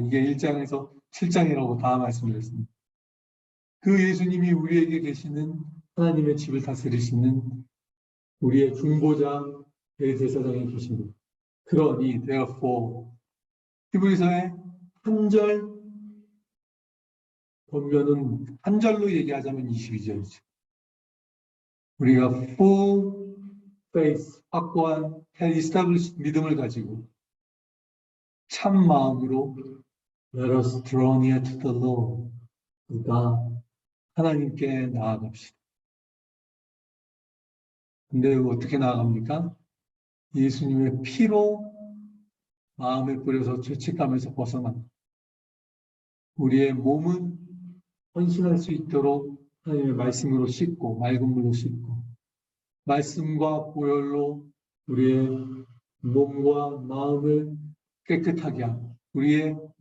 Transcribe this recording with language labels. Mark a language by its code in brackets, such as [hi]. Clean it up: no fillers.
[ko] 이게 1장에서 7장이라고 다 말씀드렸습니다. 그 예수님이 우리에게 계시는 하나님의 집을 다스리시는 우리의 중보자 대제사장이 계십니다. 그러니 therefore 히브리서의 한 절 본면은 한 절로 얘기하자면 22절이죠. 우리가 [en] full faith, [ko] 확고한 [en] established [ko] 믿음을 가지고 참 마음으로 [en] let us draw near to the Lord. [ko] 그러니까 하나님께 나아갑시다. 근데 어떻게 나아갑니까? 예수님의 피로 마음에 뿌려서 죄책감에서 벗어나 우리의 몸은 헌신할 수 있도록 하나님의 말씀으로 씻고 맑은 물로 씻고 말씀과 보혈로 우리의 몸과 마음을 깨끗하게 하고 우리의